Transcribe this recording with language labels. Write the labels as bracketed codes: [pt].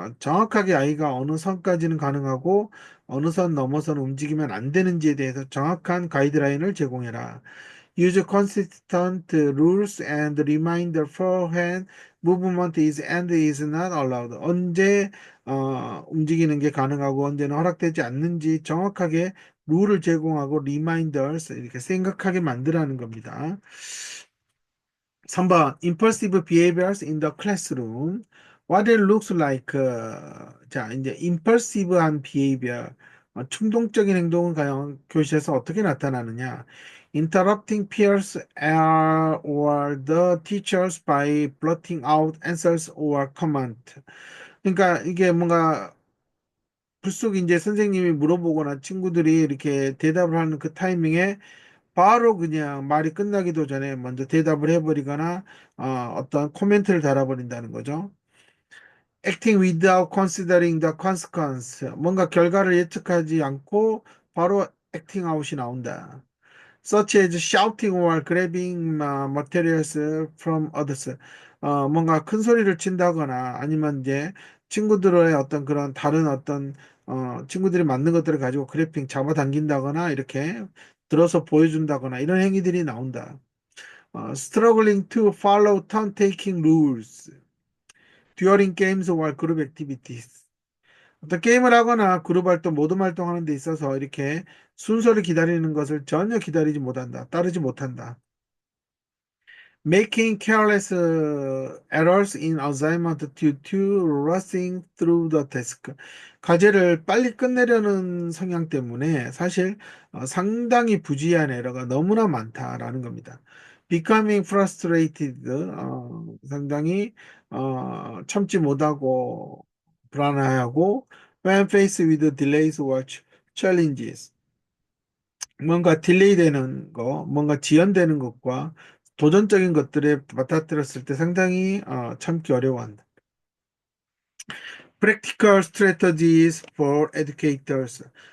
[ko] 정확하게 아이가 어느 선까지는 가능하고 어느 선 넘어서는 움직이면 안 되는지에 대해서 정확한 가이드라인을 제공해라. [en] Use consistent rules and reminder for when movement is and is not allowed. [ko] 언제 움직이는 게 가능하고 언제는 허락되지 않는지 정확하게 룰을 제공하고 reminders 이렇게 생각하게 만들라는 겁니다. [en] 3번 impulsive behaviors in the classroom. What it looks like. [ko] 자, 이제 impulsive한 behavior. 충동적인 행동은 과연 교실에서 어떻게 나타나느냐? [en] Interrupting peers or the teachers by blurting out answers or comment. [ko] 그러니까 이게 뭔가 불쑥 이제 선생님이 물어보거나 친구들이 이렇게 대답을 하는 그 타이밍에 바로 그냥 말이 끝나기도 전에 먼저 대답을 해버리거나 어떤 코멘트를 달아버린다는 거죠. [en] Acting without considering the consequence. [ko] 뭔가 결과를 예측하지 않고 바로 acting out이 나온다. [en] Such as shouting or grabbing materials from others. [ko] 뭔가 큰 소리를 친다거나 아니면 이제 친구들의 어떤 그런 다른 어떤 친구들이 맞는 것들을 가지고 그래핑 잡아당긴다거나 이렇게 들어서 보여준다거나 이런 행위들이 나온다. [en] Struggling to follow turn-taking rules during games or group activities. [ko] 어떤 게임을 하거나 그룹 활동, 모둠 활동하는 데 있어서 이렇게 순서를 기다리는 것을 전혀 기다리지 못한다. 따르지 못한다. [en] Making careless errors in assignment due to rushing through the task. [ko] 과제를 빨리 끝내려는 성향 때문에 사실 상당히 부주의한 에러가 너무나 많다라는 겁니다. [en] Becoming frustrated, [ko] 상당히 참지 못하고 불안해하고 [en] when faced with delays or challenges. [ko] 뭔가 딜레이 되는 거, 뭔가 지연되는 것과 도전적인 것들에 맞닥뜨렸을 때 상당히 참기 어려워한다. [en] Practical strategies for educators.